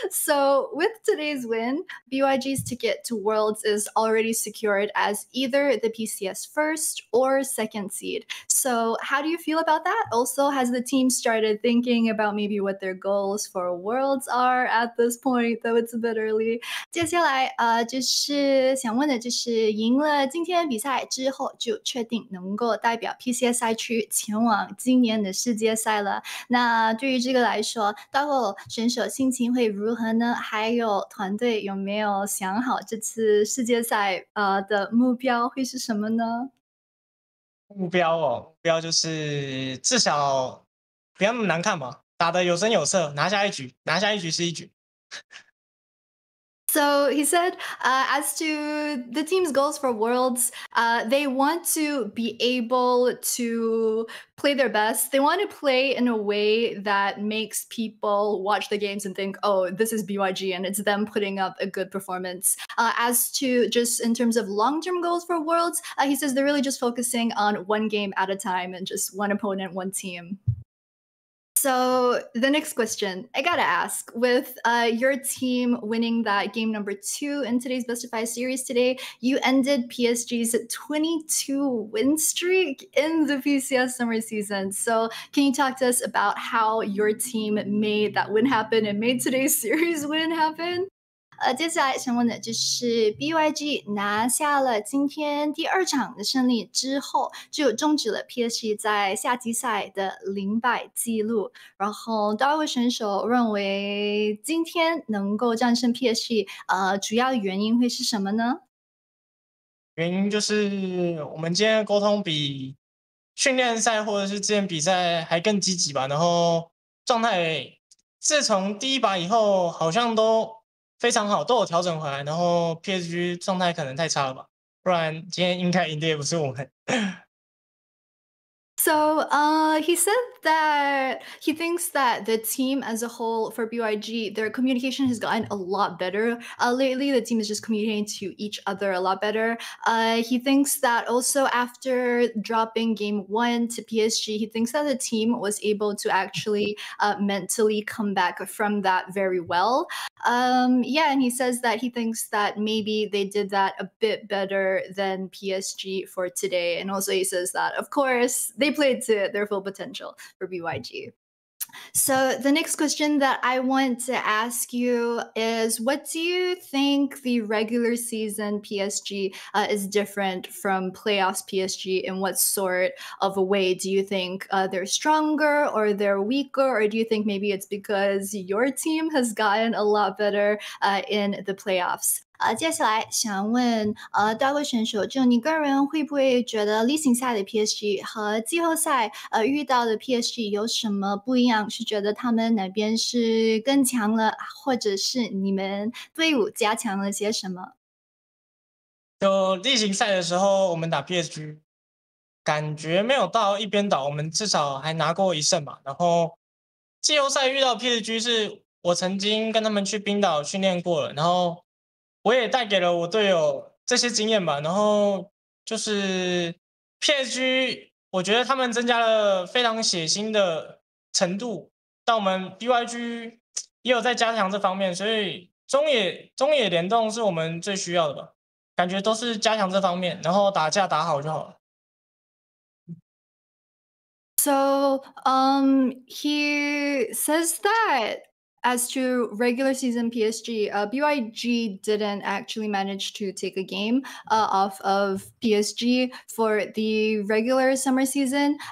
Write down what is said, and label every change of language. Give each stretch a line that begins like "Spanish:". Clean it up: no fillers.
English: So with today's win, BYG's ticket to Worlds is already secured as either the PCS first or second seed. So how do you feel about that? Also, has the team started thinking about maybe what their goals for Worlds are at this point, though it's a bit early?
Chinese: 接下来就是想问的就是赢了今天比赛之后，就确定能够代表 PCS 赛区前往今年的世界赛了。那对于这个来说 Doggo 选手心情会如何呢？还有团队有没有想好这次世界赛的目标会是什么呢？目标就是至少不要那么难看嘛，打得有声有色，拿下一局，拿下一局是一局。
English: So he said, as to the team's goals for Worlds, they want to be able to play their best. They want to play in a way that makes people watch the games and think, oh, this is BYG and it's them putting up a good performance. As to just in terms of long-term goals for Worlds, he says they're really just focusing on 1 game at a time and just 1 opponent, 1 team. So the next question I gotta ask: with your team winning that game number 2 in today's best of 5 series today, you ended PSG's 22 win streak in the PCS summer season. So can you talk to us about how your team made that win happen and made today's series win happen?
Chinese: 接下来想问的就是 BYG 拿下了今天第2场的胜利之后，就终止了 PSG 在夏季赛的0败记录。然后 Doggo 选手认为今天能够战胜 PSG，主要原因会是什么呢？原因就是我们今天的沟通比训练赛或者是之前比赛还更积极吧，然后状态自从第一把以后好像都非常好，都有调整回来，然后 PSG 状态可能太差了吧，不然今天应该赢的也不是我们。
English: So he said that he thinks that the team as a whole for BYG, their communication has gotten a lot better. Lately, the team is just communicating to each other a lot better. He thinks that also after dropping game 1 to PSG, he thinks that the team was able to actually mentally come back from that very well. Yeah, and he says that he thinks that maybe they did that a bit better than PSG for today. And also he says that, of course, they played to their full potential for BYG. So the next question that I want to ask you is, what do you think the regular season PSG is different from playoffs PSG? In what sort of a way do you think they're stronger or they're weaker? Or do you think maybe it's because your team has gotten a lot better in the playoffs?
Chinese: 接下来想问Doggo 选手，就你个人会不会觉得例行赛的 PSG 和季后赛遇到的 PSG 有什么不一样？是觉得他们哪边是更强了，或者是你们队伍加强了些什么？就例行赛的时候，我们打 PSG，感觉没有到一边倒，我们至少还拿过1胜嘛。然后季后赛遇到 PSG 是我曾经跟他们去冰岛训练过了，然后我也带给了我队友这些经验吧。然后就是 PSG，我觉得他们增加了非常血腥的程度，但我们 BYG 也有在加强这方面，所以中野联动是我们最需要的吧。感觉都是加强这方面，然后打架打好就好了。
English: So he says that as to regular season PSG, BYG didn't actually manage to take a game off of PSG for the regular summer season.